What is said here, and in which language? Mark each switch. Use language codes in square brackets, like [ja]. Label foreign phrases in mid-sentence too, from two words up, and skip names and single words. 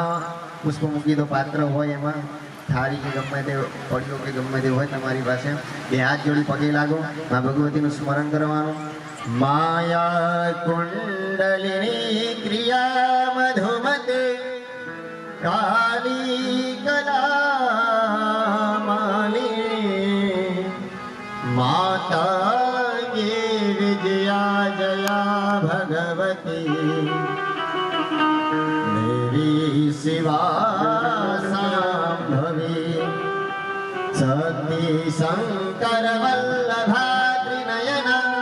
[gu] પુષ્પ મૂકી દો પાત્ર હોય એમાં થાળી કે ગમે તે પડ્યો કે ગમે તે હોય તમારી પાસે બે હાથ જોડી પગે લાગો મા ભગવતીનું સ્મરણ કરવાનું માયા કુંડલિની ક્રિયા મધુમતે કાલી [sa] કલામાલી માતા गे विजया जया भगवती शिवा सांभवी सती शंकर वल्लभा त्रिनयना